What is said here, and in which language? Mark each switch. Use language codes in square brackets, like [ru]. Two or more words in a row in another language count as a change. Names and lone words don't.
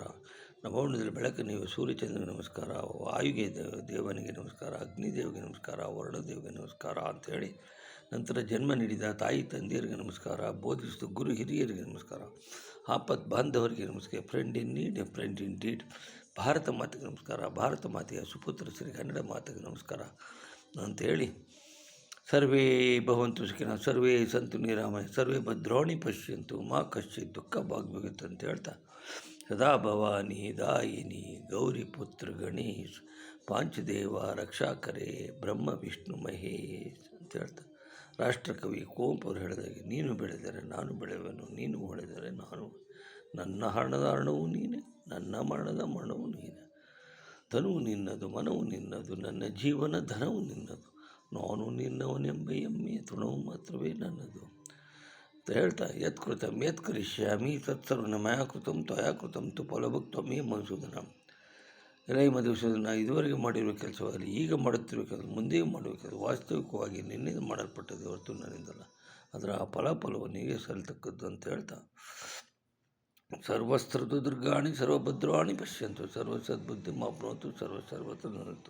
[kn] ನವರ್ಣದಲ್ಲಿ ಬೆಳಕನಿಗೆ ಸೂರ್ಯಚಂದ್ರನಿಗೆ ನಮಸ್ಕಾರ, ವಾಯುಗೆ ದೇವನಿಗೆ ನಮಸ್ಕಾರ, ಅಗ್ನಿದೇವಿಗೆ ನಮಸ್ಕಾರ, ವರ್ಣದೇವಿಗೆ ನಮಸ್ಕಾರ ಅಂಥೇಳಿ, ನಂತರ ಜನ್ಮ ನೀಡಿದ ತಾಯಿ ತಂದೆಯರಿಗೆ ನಮಸ್ಕಾರ, ಬೋಧಿಸಿದ ಗುರು ಹಿರಿಯರಿಗೆ ನಮಸ್ಕಾರ, ಆಪತ್ ಬಾಂಧವರಿಗೆ ನಮಸ್ಕಾರ, [en] friend in need, friend in deed, [kn] ಭಾರತ ಮಾತೆಗೆ ನಮಸ್ಕಾರ, ಭಾರತ ಮಾತೆಯ ಸುಪುತ್ರ ಶ್ರೀ ಕನ್ನಡ ಮಾತೆಗೆ ನಮಸ್ಕಾರ ಅಂಥೇಳಿ, [sa] ಸರ್ವೇ ಭವಂತು ಸುಖಿನಃ, ಸರ್ವೇ ಸಂತು ನಿರಾಮಯ, ಸರ್ವೇ ಭದ್ರಾಣಿ ಪಶ್ಯಂತು ಮಾ ಕಶ್ಚಿತ್ ದುಃಖ ಭಾಗ್ಭವಿತ್ತು [kn] ಅಂತ ಹೇಳ್ತಾ, [hi] सदा भवानी दायिनी गौरी पुत्र गणेश पांचदेव रक्षाकरे [kn] ಬ್ರಹ್ಮ ವಿಷ್ಣು ಮಹೇಶ್ ಅಂತ ಹೇಳ್ತಾ, ರಾಷ್ಟ್ರಕವಿ ಕುವೆಂಪು ಅವರು ಹೇಳಿದಾಗೆ, ನೀನು ಬೆಳೆದರೆ ನಾನು ಬೆಳೆಯುವೆನು, ನೀನು ಹೊಳೆದರೆ ನಾನು, ನನ್ನ ಹಣದ ಹಣವು ನೀನೆ, ನನ್ನ ಮರಣದ ಮರಣವು ನೀನೆ, ಧನವು ನಿನ್ನದು, ಮನವು ನಿನ್ನದು, ನನ್ನ ಜೀವನ ಧನವು ನಿನ್ನದು, ನಾನು ನಿನ್ನವನೆಂಬ ಹೆಮ್ಮೆಯ ತೃಣವು ಮಾತ್ರವೇ ನನ್ನದು ಅಂತ ಹೇಳ್ತಾ, [sa] ಯತ್ಕೃತಂ ಯತ್ಕರಿಷ್ಯಾಮಿ ತತ್ಸರ್ವನ ಮಯಾ ಕೃತಂ ತ್ವಯಾ ಕೃತಂ ತು ಫಲಭುಕ್ತ್ವಮೇ ಮಧುಸೂದನ. [kn] ಎಲೈ ಮಧುಸೂದನ, ಇದುವರೆಗೆ ಮಾಡಿರುವ ಕೆಲಸವಾಗಲಿ, ಈಗ ಮಾಡುತ್ತಿರುವ ಕೆಲಸ, ಮುಂದೆಯೂ ಮಾಡುವ ಕೆಲಸ ವಾಸ್ತವಿಕವಾಗಿ ನಿನ್ನಿಂದ ಮಾಡಲ್ಪಟ್ಟದ್ದು ಹೊರತು ನನ್ನಿಂದಲ್ಲ, ಅದರ ಫಲವು ನೀವೇ ಸಲ್ಲತಕ್ಕದ್ದು ಅಂತ ಹೇಳ್ತಾ, [sa] ಸರ್ವಸ್ತ್ರದು ದುರ್ಗಾಣಿ ಸರ್ವಭದ್ರಾಣಿ ಪಶ್ಯಂತು ಸರ್ವಸದ್ಬುದ್ಧಿ ಮಾಪ್ನೋತು ಸರ್ವತ್ರ ನರತು.